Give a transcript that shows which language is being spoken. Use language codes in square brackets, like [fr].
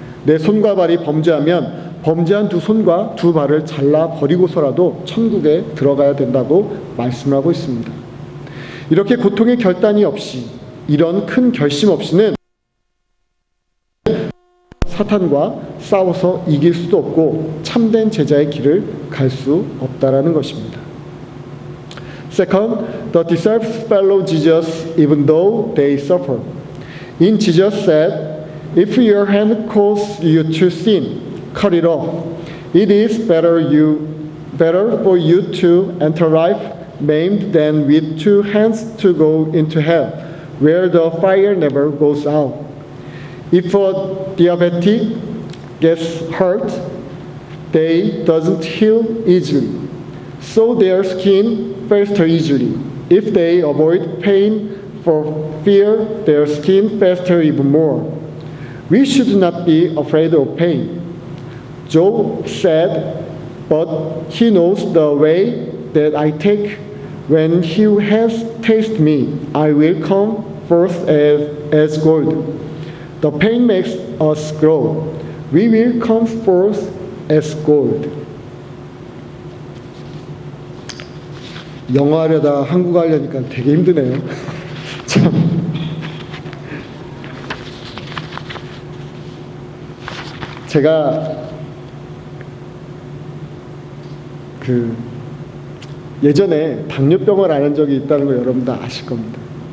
[ko] 내 손과 발이 범죄하면 범죄한 두 손과 두 발을 잘라버리고서라도 천국에 들어가야 된다고 말씀을 하고 있습니다. 이렇게 고통의 결단이 없이 이런 큰 결심 없이는 사탄과 싸워서 이길 수도 없고 참된 제자의 길을 갈 수 없다라는 것입니다. [en] Second, the disciples follow Jesus even though they suffer. In Jesus said, if your hand causes you to sin, cut it off. It is better for you to enter life maimed than with two hands to go into hell, where the fire never goes out. If a diabetic gets hurt, they doesn't heal easily, so their skin fester easily. If they avoid pain for fear, their skin fester even more. We should not be afraid of pain. Job said, but he knows the way that I take. When he has tasted me, I will come forth as gold. The pain makes us grow. We will come forth as gold. [ko] 영어 하려다 한국어 하려니까 되게 힘드네요. 참. 제가 예전에 당뇨병을 앓은 적이 있다는 거 여러분 다 아실 겁니다.